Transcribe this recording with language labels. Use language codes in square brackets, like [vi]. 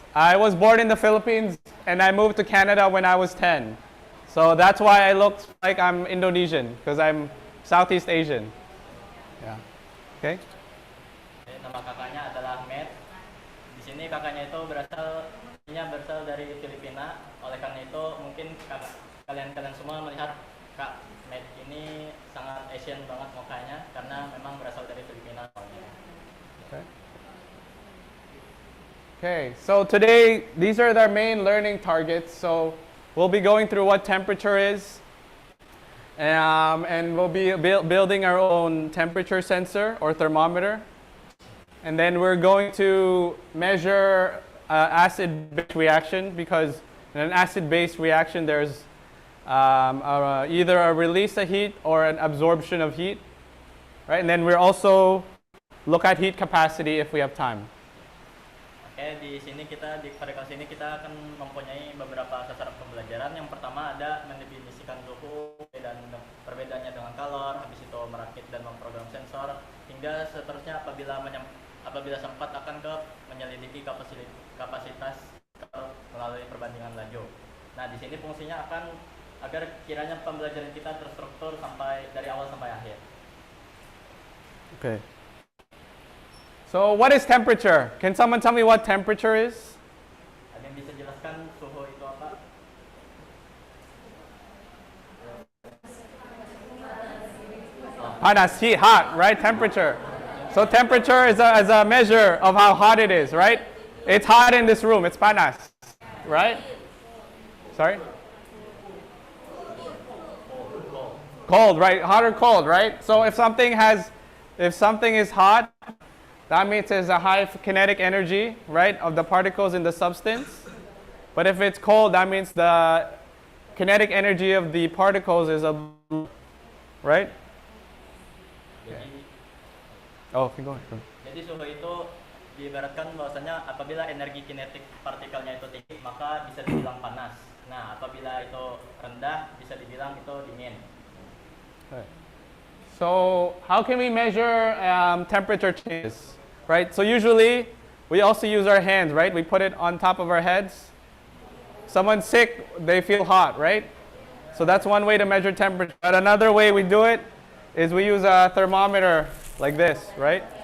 [en] I was born in the Philippines and I moved to Canada when I was 10. So that's why I look like I'm Indonesian, because I'm Southeast Asian. Yeah. Okay. [id] Nama kakaknya adalah Matt. Di sini kakaknya itu berasal dari Filipina. Oleh karena itu mungkin kalian semua melihat Kak Matt ini sangat Asian banget mukanya karena memang berasal dari Filipina. [en] Okay. Okay, so today, these are our main learning targets. So we'll be going through what temperature is, and we'll be building our own temperature sensor or thermometer. And then we're going to measure acid-base reaction, because in an acid-base reaction, there's either a release of heat or an absorption of heat, right? And then we'll also look at heat capacity if we have time. [id] Oke, pada kelas ini kita akan mempunyai beberapa sasaran pembelajaran. Yang pertama ada mendefinisikan suhu dan perbedaannya dengan kalor, habis itu merakit dan memprogram sensor, hingga seterusnya apabila sempat akan ke menyelidiki kapasitas melalui perbandingan laju. Nah, di sini fungsinya akan agar kiranya pembelajaran kita terstruktur dari awal sampai akhir. [en] Okay. So what is temperature? Can someone tell me what temperature is? [id] Ada yang bisa jelaskan suhu itu apa? [en] Panas, heat, hot, right? Temperature. So temperature is a measure of how hot it is, right? It's hot in this room. It's panas, right? Sorry? Cold, right? Hot or cold, right? So if something is hot, that means there's a high kinetic energy, right, of the particles in the substance. But if it's cold, that means the kinetic energy of the particles is a blue, right? [id] Jadi, [en] Oh, keep going. [id] jadi suhu itu diibaratkan bahwasanya apabila energi kinetik partikelnya itu tinggi maka bisa dibilang panas. Nah, apabila itu rendah bisa dibilang itu dingin. [en] Right. So how can we measure temperature changes, right? So usually we also use our hands, right? We put it on top of our heads. Someone's sick, they feel hot, right? So that's one way to measure temperature. But another way we do it is we use a thermometer like this, right?